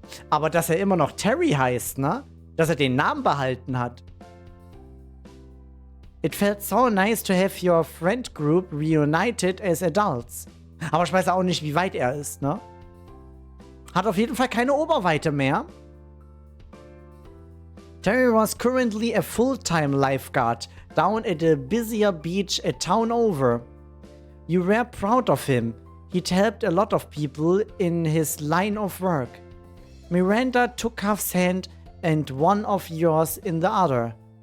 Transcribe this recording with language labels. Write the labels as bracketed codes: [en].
[de] Aber dass er immer noch Terry heißt, ne? Dass er den Namen behalten hat. [en] It felt so nice to have your friend group reunited as adults. [de] Aber ich weiß auch nicht, wie weit er ist, ne? Hat auf jeden Fall keine Oberweite mehr. [en] Terry was currently a full-time lifeguard down at a busier beach a town over. You were proud of him. He'd helped a lot of people in his line of work. Miranda took Cuff's hand and one of yours in the other.